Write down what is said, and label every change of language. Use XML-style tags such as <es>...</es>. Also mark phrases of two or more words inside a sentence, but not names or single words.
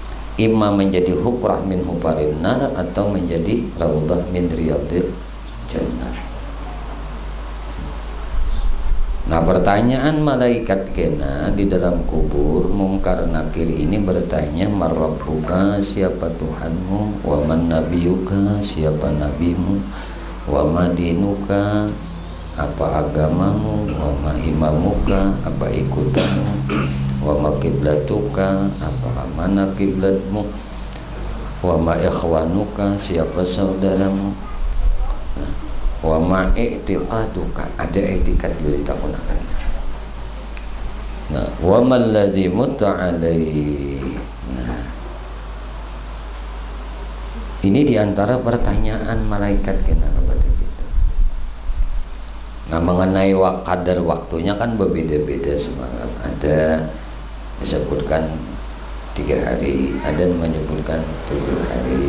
<ar>imma menjadi حفرة من حفر النار</ar> <id>atau menjadi</id> <ar>روضة من رياض الجنة.</ar> <id>Nah, pertanyaan malaikat kena di dalam kubur, Mungkar Nakir ini bertanya, marrabbuka, siapa Tuhanmu,</id> <ar>ومن نبيك,</ar> <id>siapa nabimu,</id> <ar>وما دينك,</ar> <id>apa agamamu,</id> <ar>وما إمامك,</ar> <id>apa ikutanmu,</id> <ar>وما قبلتك,</ar> <id>apa mana kiblatmu,</id> <ar>وما إخوانك,</ar> <id>siapa saudaramu,</id> <ar>وما اعتقادك,</ar> <id>ada i'tiqad dulu ditakunakan. Nah,</id> <ar>وما الذي مت عليه.</ar> <id>Nah, ini diantara pertanyaan malaikat kena kepada kita. Nah, mengenai kadar waktunya kan berbeda-beda semalam. Ada disebutkan 3 hari, ada yang menyebutkan 7 hari.</id>